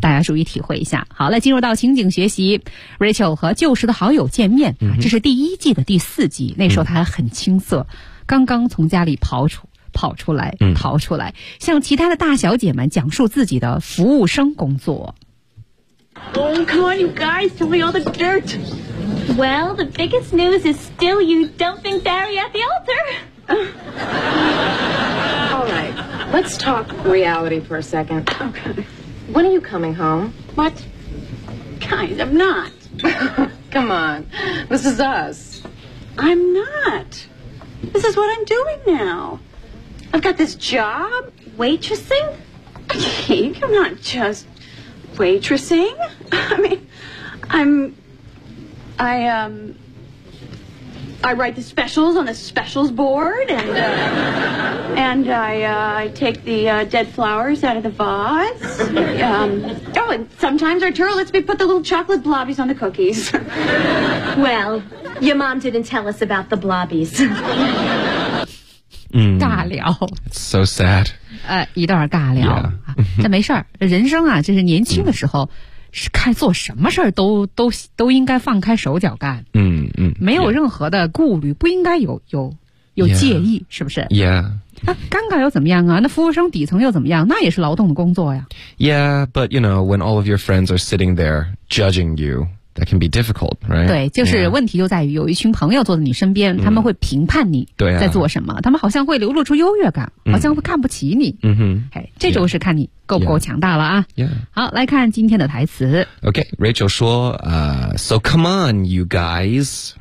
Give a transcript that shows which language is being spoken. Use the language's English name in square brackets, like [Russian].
[Chinese] 大家注意体会一下。好了，进入到情景学习， Rachel 和旧时的好友见面，这是第一季的第四集，那时候他很青涩，刚刚从家里逃出来，向其他的大小姐们讲述自己的服务生工作。 [English] Oh, come on, you guys, tell me all the dirt. Well, the biggest news is still you dumping Barry at the altar. All right, let's talk reality for a second. Okay. When are you coming home? What? Guys, I'm not. Come on, this is us. I'm not. This is what I'm doing now. I've got this job waitressing. Cake, I'm not just... Waitressing? I mean, I write the specials on the specials board, and I take the dead flowers out of the vase. Oh, and sometimes Arturo lets me put the little chocolate blobbies on the cookies. Well, your mom didn't tell us about the blobbies. [Chinese] 尬聊。 [English] So sad. [Chinese] 一段尬聊，这没事儿，人生啊，就是年轻的时候，是看做什么事儿都应该放开手脚干，嗯嗯，没有任何的顾虑，不应该有介意，是不是 [English] ？Yeah， [Chinese] 那尴尬又怎么样啊？那服务生底层又怎么样？那也是劳动的工作呀。 [English] Yeah， but you know when all of your friends are sitting there judging you, that can be difficult, right？ [Chinese] 对，就是问题就在于有一群朋友坐在你身边，他们会评判你在做什么，他们好像会流露出优越感。好像会看不起你，嗯哼，哎，这就是看你够不够强大了啊。 [English] Yeah. [Chinese] 好，来看今天的台词。 [English] OK，Rachel 说，So come on, you guys.